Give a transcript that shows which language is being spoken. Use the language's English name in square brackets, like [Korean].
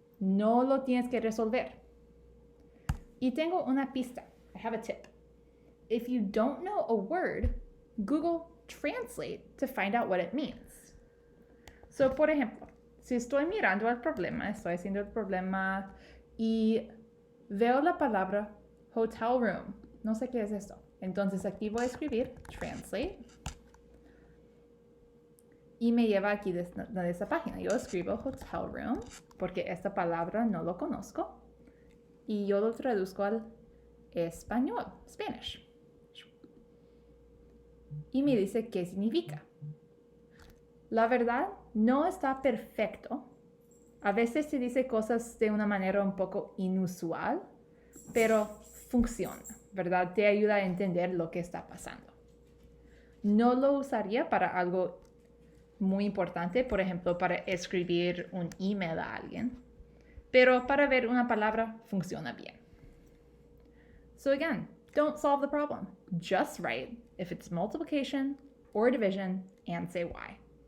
[Spanish] No lo tienes que resolver. Y tengo una pista. [English] I have a tip. If you don't know a word, Google Translate to find out what it means. [Spanish] So, por ejemplo, si estoy mirando el problema, estoy haciendo el problema y veo la palabra hotel room. No sé qué es esto. Entonces aquí voy a escribir Translate y me lleva aquí de esta página. Yo escribo hotel room porque esta palabra no lo conozco. Y yo lo traduzco al español, Spanish. Y me dice qué significa. La verdad, no está perfecto. A veces se dice cosas de una manera un poco inusual, pero funciona, ¿verdad? Te ayuda a entender lo que está pasando. No lo usaría para algo muy importante, por ejemplo, para escribir un email a alguien. Pero para ver una palabra funciona bien. [English] So again, don't solve the problem. Just write if it's multiplication or division and say why.